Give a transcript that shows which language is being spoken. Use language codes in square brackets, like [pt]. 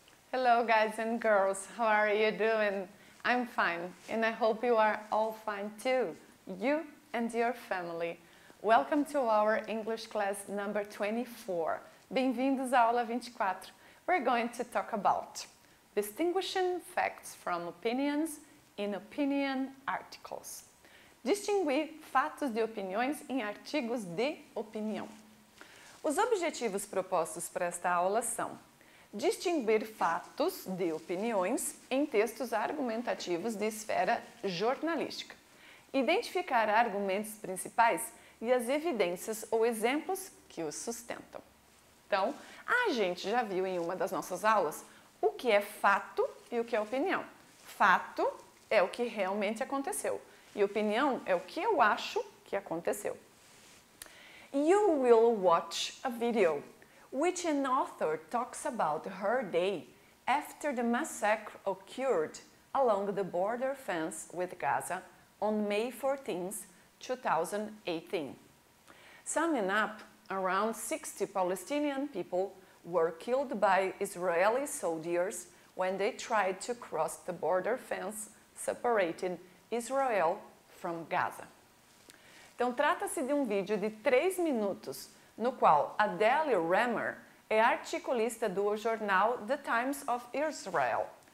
[en] Hello guys and girls, how are you doing? I'm fine and I hope you are all fine too, you and your family. Welcome to our English class number 24. [pt] Bem-vindos à aula 24. [en] We're going to talk about distinguishing facts from opinions in opinion articles. [pt] Distinguir fatos de opiniões em artigos de opinião. Os objetivos propostos para esta aula são distinguir fatos de opiniões em textos argumentativos de esfera jornalística, identificar argumentos principais e as evidências ou exemplos que os sustentam. Então, a gente já viu em uma das nossas aulas o que é fato e o que é opinião. Fato é o que realmente aconteceu e opinião é o que eu acho que aconteceu. [en] You will watch a video which an author talks about her day after the massacre occurred along the border fence with Gaza on May 14, 2018. Summing up, around 60 Palestinian people were killed by Israeli soldiers when they tried to cross the border fence separating Israel from Gaza. [pt] Então, trata-se de um vídeo de 3 minutos, no qual Adele Remmer é articulista do jornal The Times of Israel.